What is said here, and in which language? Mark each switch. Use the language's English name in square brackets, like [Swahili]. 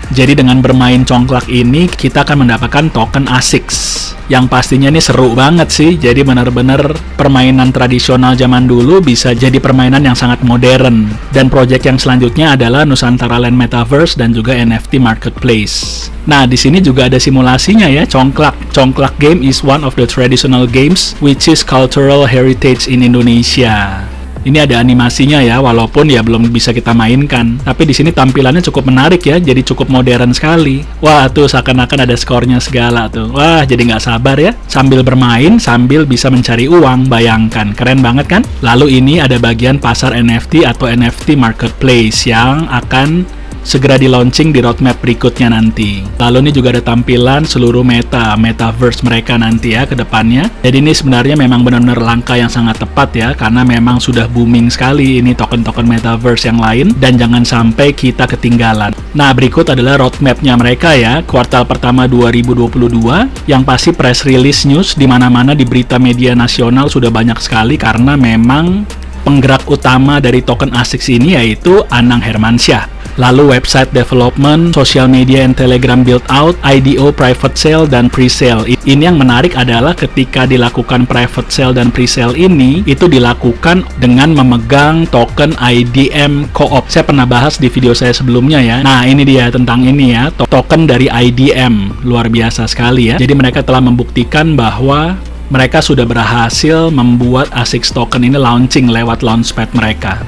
[Indonesian] Jadi dengan bermain Congklak ini, kita akan mendapatkan token ASICS. Yang pastinya ini seru banget sih. Jadi benar-benar permainan tradisional zaman dulu bisa jadi permainan yang sangat modern. Dan proyek yang selanjutnya adalah Nusantara Land Metaverse dan juga NFT Marketplace. Nah, di sini juga ada simulasinya ya, Congklak. [English] Congklak game is one of the traditional games which is cultural heritage in Indonesia. [Indonesian] Ini ada animasinya ya, walaupun ya belum bisa kita mainkan. Tapi di sini tampilannya cukup menarik ya, jadi cukup modern sekali. Wah, tuh seakan-akan ada skornya segala tuh. Wah, jadi nggak sabar ya. Sambil bermain, sambil bisa mencari uang, bayangkan. Keren banget kan? Lalu ini ada bagian pasar NFT atau NFT Marketplace yang akan segera di-launching di roadmap berikutnya nanti. Lalu ini juga ada tampilan seluruh metaverse mereka nanti ya ke depannya. Jadi ini sebenarnya memang benar-benar langkah yang sangat tepat ya, karena memang sudah booming sekali ini token-token metaverse yang lain, dan jangan sampai kita ketinggalan. Nah, berikut adalah roadmapnya mereka ya, kuartal pertama 2022, yang pasti press release news di mana-mana di berita media nasional sudah banyak sekali, karena memang penggerak utama dari token ASICS ini yaitu Anang Hermansyah. [English] Lalu website development, social media and telegram build out, IDO private sale dan pre-sale. [Indonesian] Ini yang menarik adalah ketika dilakukan private sale dan pre-sale ini, itu dilakukan dengan memegang token IDM Co-op. Saya pernah bahas di video saya sebelumnya ya. Nah, ini dia tentang ini ya, token dari IDM. Luar biasa sekali ya. Jadi mereka telah membuktikan bahwa mereka sudah berhasil membuat ASICS Token ini launching lewat launchpad mereka.